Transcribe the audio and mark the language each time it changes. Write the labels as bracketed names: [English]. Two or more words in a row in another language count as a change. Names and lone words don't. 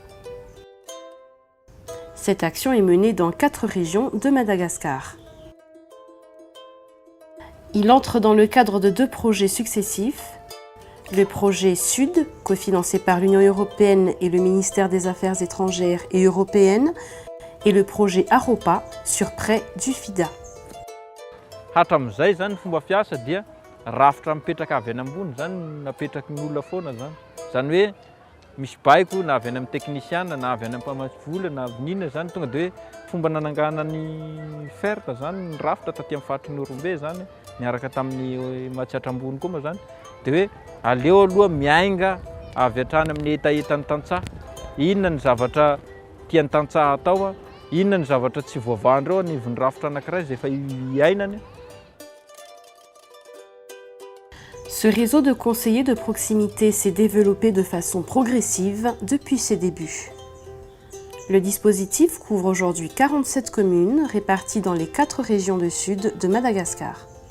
[French] Cette action est menée dans 4 régions de Madagascar. Il entre dans le cadre de 2 projets successifs. Le projet Sud, cofinancé par l'Union européenne et le ministère des Affaires étrangères et européennes, et le projet Aropa, sur prêt du FIDA. [Malagasy] Hatramin'izay zany fomba fiasa dia rafitra mipetraka avy any ambony zany napetraky ny olona foana zany. Zany hoe misy baiko na avy any amin'ny teknisiana na avy any amin'ny mpamatsy vola na n'inona zany tonga de hoe fomba nanangana ny ferta zany ny rafitra taty amin'ny faritry ny Orombe zany miaraka tamin'ny Matsiatra ambony koa ma zany de hoe aleo aloha miainga avy hatrany amin'ny etaetany tantsaha. Inona ny zavatra tian'ny tantsaha atao, inona ny zavatra tsy voavahandreo anivon'ny rafitra anankiray zay efa iainany. [French] Ce réseau de conseillers de proximité s'est développé de façon progressive depuis ses débuts. Le dispositif couvre aujourd'hui 47 communes réparties dans les 4 régions du sud de Madagascar.